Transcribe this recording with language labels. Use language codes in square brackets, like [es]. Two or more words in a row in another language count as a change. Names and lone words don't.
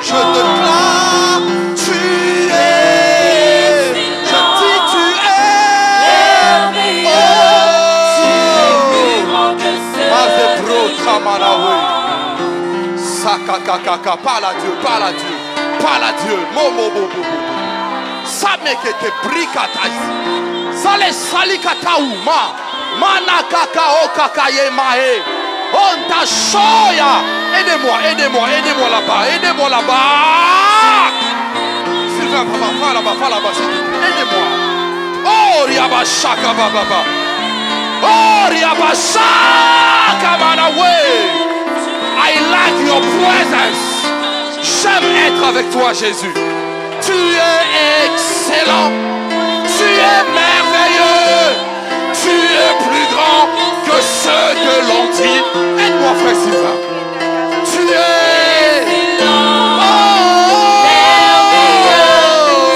[fr] Je déclare, tu es. Je dis, tu es. merveilleux. Tu es plus grand que ce Mazebro que je Kamanawe. pense. Sakakakaka, parle à Dieu, parle à Dieu, parle à Dieu. Momo bobo. Samekeke brikatai. Sale salikatauma. Manakaka okakaye mae. Onta shoya. Aidez-moi, aidez-moi, aidez-moi là-bas, aidez-moi là-bas. Sylvain, papa, va là-bas, s'il te plaît. Aidez-moi. Oh, riabashaka baba. Oh, riabashaka manawe. [en] I like your presence. [fr] J'aime être avec toi, Jésus. Tu es excellent. Tu es merveilleux. Tu es plus grand que ce que l'on dit. Aide-moi, frère Sylvain. Tu es merveilleux.